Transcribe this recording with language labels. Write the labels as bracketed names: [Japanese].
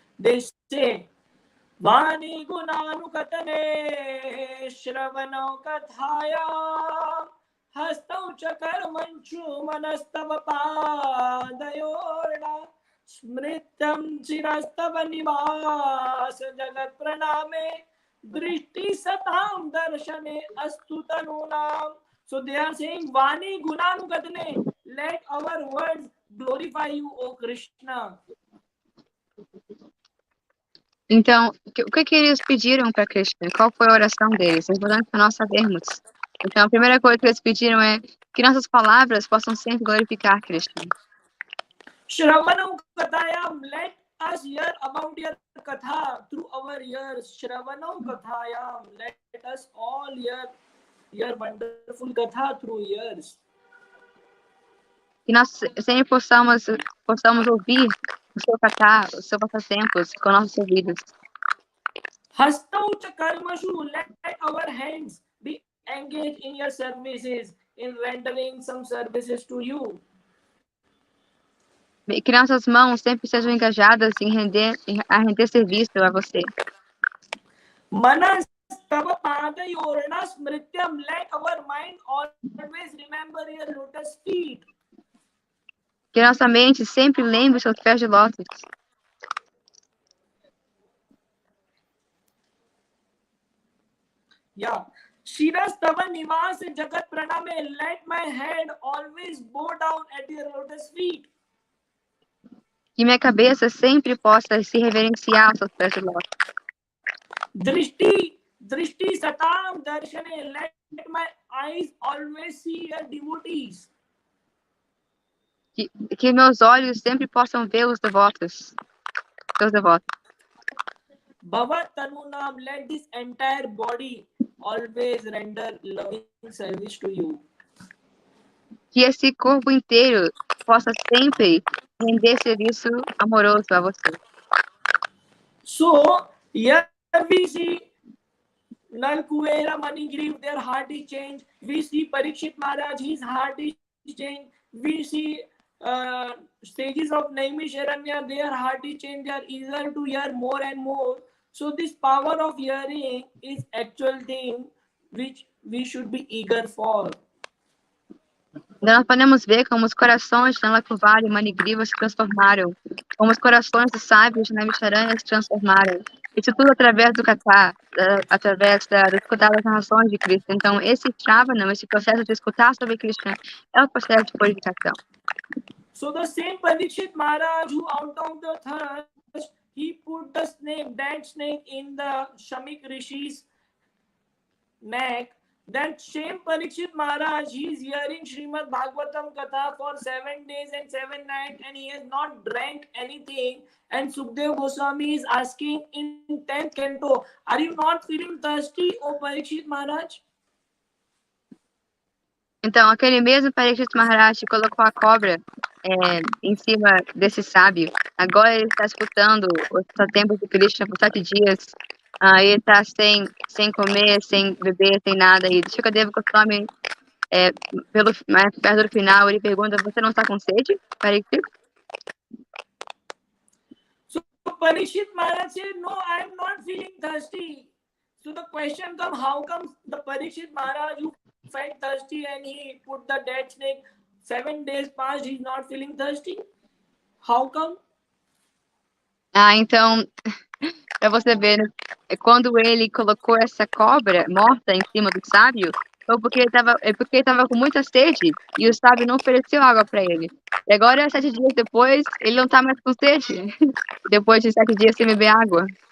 [Sanskrit] They say, Vani gunanukatane shravano kathaya hastau chakarmanchu manastava padayorna smritam chirastava nivas jagat praname drishti satam darshane astu tanunam. [English] So they are saying, [Sanskrit] Vani gunanukatane, [English] let our words glorify you, O Krishna. [Portuguese] Então, o que eles pediram para Krishna? Qual foi a oração deles? É importante para nós sabermos. Então, a primeira coisa que eles pediram é que nossas palavras possam sempre glorificar Krishna. [Sanskrit] Shravanam kathayam, [English] let us hear about your katha through our ears. [Sanskrit] Shravanam kathayam, [English] let us all hear your wonderful katha through ears. [Portuguese] Que nós sempre possamos ouvir o seu katha, os seus passatempos com nossos ouvidos. [Sanskrit] Hastau cha karmashu, [English] let our hands be engaged in your services, in rendering some services to you. [Portuguese] Que nossas mãos sempre sejam engajadas em render serviço a você. [Sanskrit] Manas tava padayorna smrityam, [English] let our mind always remember your lotus feet. [Portuguese] Que nossa mente sempre lembre os seus pés de lótus. [English] Yeah. [Sanskrit] Shirastava nivas jagat praname, [English] let my head always bow down at your lotus feet. [Portuguese] Que minha cabeça sempre possa se reverenciar aos seus pés de lótus. [Sanskrit] Drishti satam darshane, [English] let my eyes always see your devotees. [Portuguese] Que meus olhos sempre possam ver os devotos, seus devotos. [Sanskrit] Bhavat tanunam, [English] let this entire body always render loving service to you. [Portuguese] Que esse corpo inteiro possa sempre render serviço amoroso a você. [English] So, here we see Nal Kuvera, Manigriv, their heart is changed. We see Parikshit Maharaj, his heart is changed. We see stages of Naimisharanya, their heart is changed. They are eager to hear more and more. So this power of hearing is actual thing which we should be eager for. [Portuguese] Nós podemos ver como os corações de Nalakuvari e Manigriva se transformaram, como os corações dos sábios de Naimisharanya se transformaram. Isso tudo através do katha, através de escutar as narrações de Krishna. Então, esse Shravanam, esse processo de escutar sobre Krishna, é o processo de purificação. [English] So the same Parikshit Maharaj who out of the thirst, he put the snake, that snake in the Shamik Rishi's neck. That same Parikshit Maharaj, he is hearing Srimad Bhagavatam Katha for 7 days and 7 nights, and he has not drank anything. And Sukdev Goswami is asking in 10th canto, are you not feeling thirsty, O Parikshit Maharaj? [Portuguese] Então, aquele mesmo Parikshit Maharaj colocou a cobra em cima desse sábio. Agora ele está escutando os tempos de Krishna por 7 dias. Ele está sem comer, sem beber, sem nada. E Shukadeva Goswami, perto do final, ele pergunta, você não está com sede, Parikshit? [English] So Parikshit Maharaj said, no, I am not feeling thirsty. So the question comes, how comes the Parikshit Maharaj who felt thirsty and he put the dead snake, 7 days passed, he's not feeling thirsty? How come? [Portuguese] Então, para você ver, quando ele colocou essa cobra morta em cima do sábio, foi porque ele estava com muita sede e o sábio não ofereceu água para ele. E agora, 7 dias depois, ele não está mais com sede. Depois de 7 dias sem beber água.